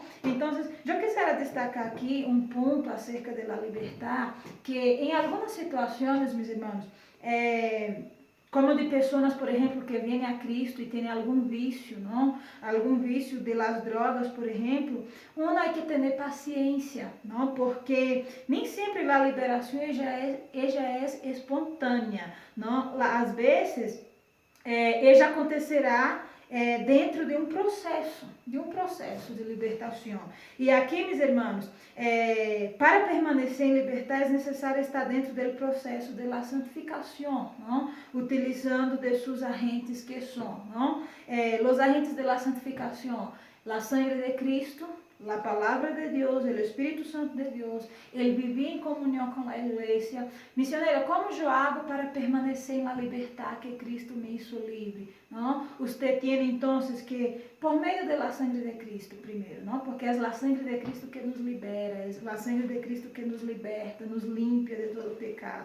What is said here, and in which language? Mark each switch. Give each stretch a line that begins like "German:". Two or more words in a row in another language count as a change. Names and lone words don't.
Portuguese: Então, eu quisiera destacar aqui um ponto acerca da liberdade, que em algumas situações, meus irmãos, como de pessoas, por exemplo, que vêm a Cristo e têm algum vício, não? Algum vício
Spanish: de las drogas,
Portuguese: por exemplo,
Spanish: uno hay que
Portuguese: ter paciência, não? Porque nem sempre a liberação ela é espontânea, não? Às vezes, ela acontecerá dentro de um processo de libertação. E aqui, meus irmãos, para permanecer em liberdade é necessário estar dentro do processo de la santificação, não? Utilizando de seus agentes que são, não? Os agentes de la santificação,
Spanish: la sangre de Cristo, la palabra de
Portuguese: Deus, o Espírito Santo de Deus, ele vivia em comunhão com a igreja. Missionária, como eu hago para permanecer na liberdade que Cristo me hizo livre? Não? Você tem então que, por meio da sangre de Cristo, primeiro, não? Porque é a sangre de Cristo que nos libera, é a sangre de Cristo que nos liberta, nos limpa de todo pecado.